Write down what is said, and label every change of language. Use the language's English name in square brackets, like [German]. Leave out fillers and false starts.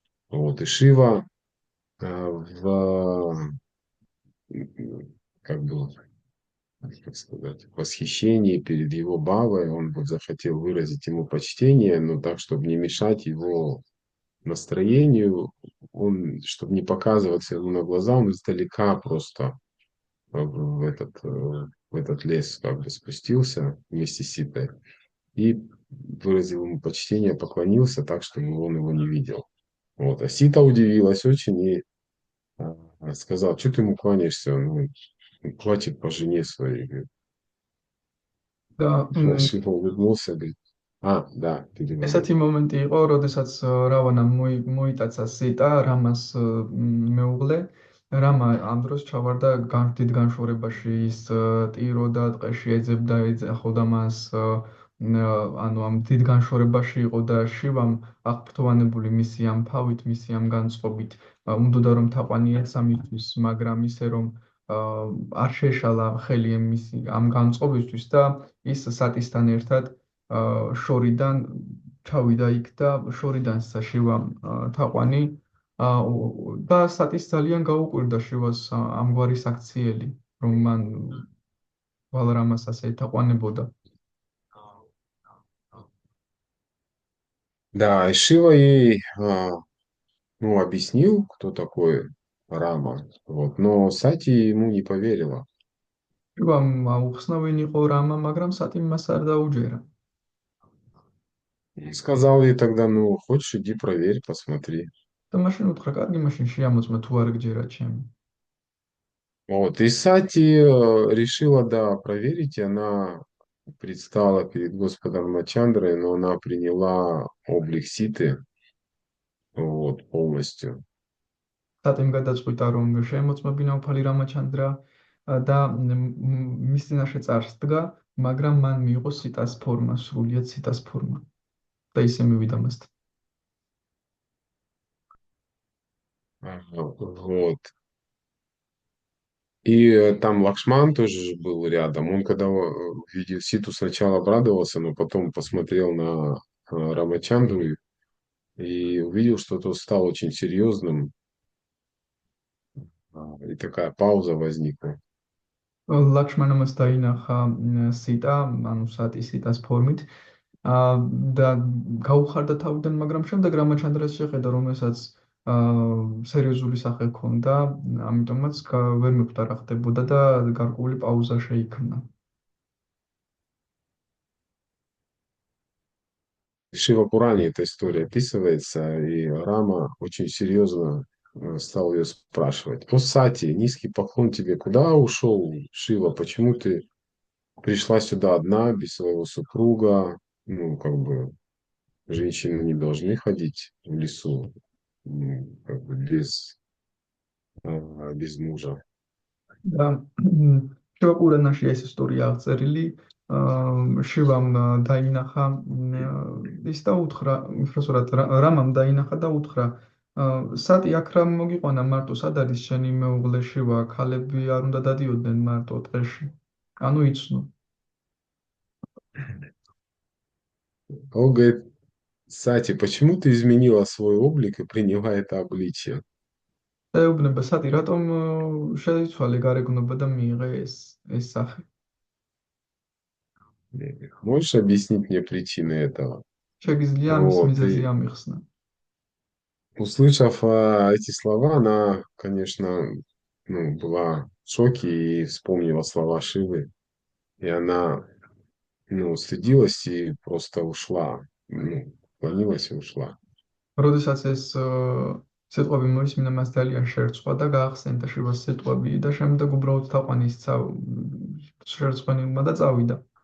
[Russian] Вот, и Шива в, как бы, как сказать, в восхищении перед его бавой, он вот захотел выразить ему почтение, но так, чтобы не мешать его настроению, он, чтобы не показываться ему на глаза, он издалека просто в этот лес как бы спустился вместе с Ситой и выразил ему почтение, поклонился так, чтобы он его не видел. Вот. А Сита удивилась очень и сказал, что ты ему кланяешься? Он плачет по жене своей. Говорит. [Georgian] და [Russian] Шива улыбнулся, говорит, да, перевожу. [Georgian] ესეთი მომენტი იყო, როდესაც რავანამ მოიტაცა სიტა რამას მეუღლე. რამა ამ დროს ჩავარდა დიდ განშორებაში, ის ტიროდა, ტყეში ეძებდა, ეძახოდა მას, ანუ ამ დიდ განშორებაში იყო და შივამ აღფრთოვანებული მისი ამ ფავით, მისი ამ განწყობით, უნდოდა რომ თაყვანი ეცა მისთვის, მაგრამ ისე რომ არ შეეშალა ხელი ამ განწყობისთვის და ის სატისთან ერთად შორიდან ჩავიდა იქ და შორიდან შივამ თაყვანი და სატის ძალიან გაუკვირდა შივას ამგვარი საქციელი, რომ მან ვალრამას ასე ეთაყვანებოდა. [Russian] Да, и Шива ей ну, объяснил, кто такой Рама, вот, но Сати ему не поверила. [Georgian] შივამ აუხსნა ვინ იყო რამა, მაგრამ სატიმ მას არ დაუჯერა. [Russian] И сказал ей тогда, ну, хочешь, иди проверь, посмотри. [Georgian] და მაშინ უთხრა, კარგი, მაშინ შეამოწმე თუ არ გჯერა ჩემი. [Russian] Вот, и Сати решила, да, проверить, и она предстала перед Господом Рамачандрой, но она приняла облик Ситы, вот, полностью. [Georgian] სატიმ გადაწყვიტა, რომ შეემოწმებინა უფალი რამაჩანდრა და მის წინაშე წარს დგა, მაგრამ მან მიიღო სიტას ფორმა, სრულიად სიტას ფორმა. და ისე მივიდა მასთან. [Russian] Вот. И там Лакшман тоже же был рядом. Он когда увидел Ситу, сначала обрадовался, но потом посмотрел на Рамачандру и увидел, что тот стал очень серьезным. И такая пауза возникла. [Georgian] ლაქშმანამაც დაინახა სიტა, ანუ სატი სიტას ფორმით და გაუხარდა თავიდან, მაგრამ შემდეგ რამაჩანდრას შეხედა, რომელსაც სერიოზული სახე ჰქონდა, ამიტომაც ვერ მიხვდა რა ხდებოდა და გარკვეული პაუზა შეიქმნა. [Russian] В Шива Пуране эта история описывается, и Рама очень серьезно стал ее спрашивать. О, Сати, низкий поклон тебе, куда ушел Шива? Почему ты пришла сюда одна, без своего супруга? Ну, как бы, женщины не должны ходить в лесу, как бы без мужа. [Georgian] და შივა ყურანაში ეს ისტორია აღწერილი. შივამ დაინახა ის და უთხრა, უბრალოდ რამამ დაინახა და უთხრა, სატი აქ რა მოგიყვანა მარტო, სად არის შენი მეუღლე შივა, ქალები არ უნდა დადიოდნენ მარტო ტყეში. ანუ იცნო. [Russian] Он говорит, Сати, почему ты изменила свой облик и приняла это обличие? [Georgian] ეუბნება სატი, რატომ შეიცვალე გარეგნობა და მიიღე ეს სახე? [Russian] Можешь объяснить мне причины этого? [Georgian] შეგიძლია ამის [Russian] Вот, [Georgian] მიზეზი [Russian] и [Georgian] ამიხსნა. [Russian] услышав эти слова, она, конечно, ну, была в шоке и вспомнила слова Шивы. И она, ну, стыдилась и просто ушла. Ну, клонилась и ушла. [Georgian] როდესაც ეს სიტყვები მოისმინა, მას ძალიან შეერწყვა და გაახსენდა შივას სიტყვები და შემდეგ უბრალოდ თაყვანისცა შერწყმენილმა და წავიდა.